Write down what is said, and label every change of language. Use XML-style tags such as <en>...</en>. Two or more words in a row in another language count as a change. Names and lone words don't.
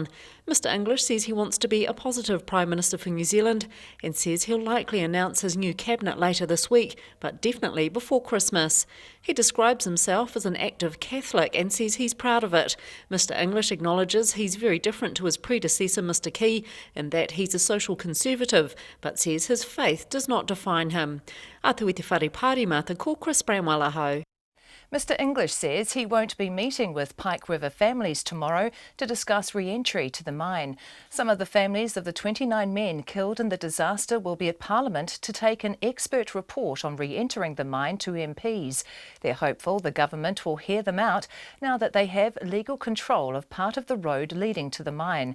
<en>Mr English says he wants to be a positive Prime Minister for New Zealand and says he'll likely announce his new cabinet later this week, but definitely before Christmas. He describes himself as an active Catholic and says he's proud of it. Mr English acknowledges he's very different to his predecessor Mr Key in that he's a social conservative, but says his faith does not define him.</en> <mi>Atu i te whare pārimata ko Chris Bramwell ahau.</mi> <en>Mr English says he won't be meeting with Pike River families tomorrow to discuss re-entry to the mine. Some of the families of the 29 men killed in the disaster will be at Parliament to take an expert report on re-entering the mine to MPs. They're hopeful the government will hear them out now that they have legal control of part of the road leading to the mine.</en>